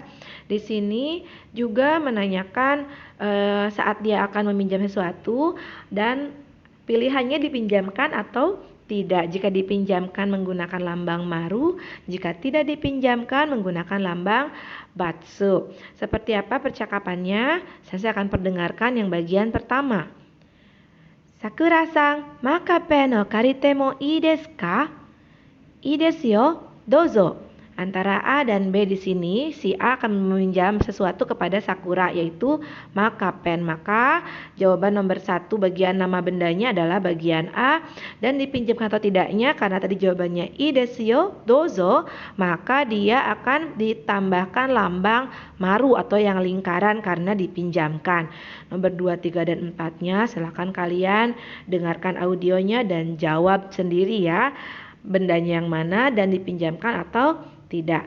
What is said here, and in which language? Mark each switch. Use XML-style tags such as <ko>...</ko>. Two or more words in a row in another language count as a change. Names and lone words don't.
<id>Di sini juga menanyakan saat dia akan meminjam sesuatu dan pilihannya dipinjamkan atau tidak. Jika dipinjamkan menggunakan lambang maru, jika tidak dipinjamkan menggunakan lambang batsu. Seperti apa percakapannya? Saya akan perdengarkan yang bagian pertama.</id> <ja>さくらさん、マーカーペンを借りてもいいですか? いいですよ、どうぞ.</ja> <id>Antara A dan B di sini, si A akan meminjam sesuatu kepada Sakura, yaitu makapen. Maka jawaban nomor 1 bagian nama bendanya adalah bagian A. Dan dipinjamkan atau tidaknya, karena tadi jawabannya</id> <ja>いいですよ、どうぞ,</ja> <id>maka dia akan ditambahkan lambang maru atau yang lingkaran karena dipinjamkan. Nomor 2, 3, dan 4-nya silahkan kalian dengarkan audionya dan jawab sendiri ya. Bendanya yang mana dan dipinjamkan atau tidak.</id>